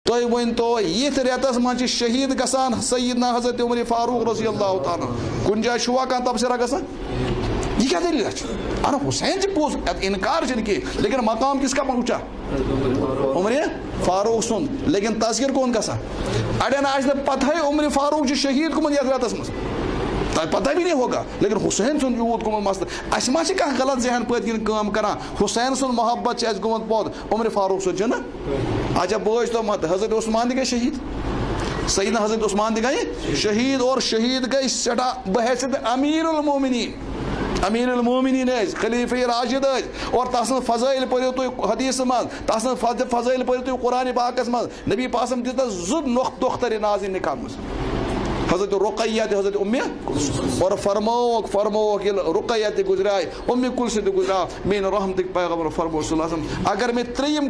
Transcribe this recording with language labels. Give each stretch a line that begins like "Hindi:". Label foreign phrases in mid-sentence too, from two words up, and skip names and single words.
Kashmiri: تُہۍ ؤنۍتو یِتھ رٮ۪تس منٛز چھِ شہیٖد گژھان سیدنا حضرت عمر فاروق
Arabic: رضی اللہ تعالیٰ
Kashmiri: کُنہِ جایہِ چھُوا کانٛہہ تبصرہ گژھان
Urdu: یہ کیا دلیل ہے
Kashmiri: ارے حسین سے پوز انکار چھن کی
Urdu: لیکن مقام کس کا پہنچا
Kashmiri: عمر فاروق سن لیکن تذکر کون گژھان اڑین آج پتہ عمر فاروق شہید گومت یتھ رٮ۪تس منٛز تۄہہِ
Urdu: پتہ بھی نہیں ہوگا
Kashmiri: لیکن حسین سن یوٗت گوٚمُت مسلہٕ اَسہِ ما چھِ کانٛہہ غلط ذہن پٔتۍ کِنۍ کٲم کران حسین سُنٛد محبت چھِ اَسہِ گوٚمُت پوٚت عمر فاروق سُنٛد چھُنہٕ اچھا بوٗزۍ تو مت حضرت عثمان تہِ گٔے شہید سیدنا حضرت عثمان تہِ گٔے شہید اور شہید گٔے سٮ۪ٹھاہ بحیثیت
Arabic: امیر المومنین
Kashmiri: خلیفہ راشد اور تسن فضائل پٔرِو تُہۍ حدیث منٛز تسن فضائل پٔرِو تُہۍ قرآن پاکس منٛز نبی پاسم دِژ تس زٕ دۄختر نازِن نکاح منٛز حضرت رقیہ تہِ حضرت اُمہِ اور فرمووُکھ ییٚلہِ رقیہ تہِ گُزریے اُمہِ کُلثہِ تہِ گُزریو میٲنۍ رحمتٕکۍ پیغمبر فرمو
Arabic: صلی اللہ علیہ وسلم
Kashmiri: اگر مےٚ ترٛیٚیِم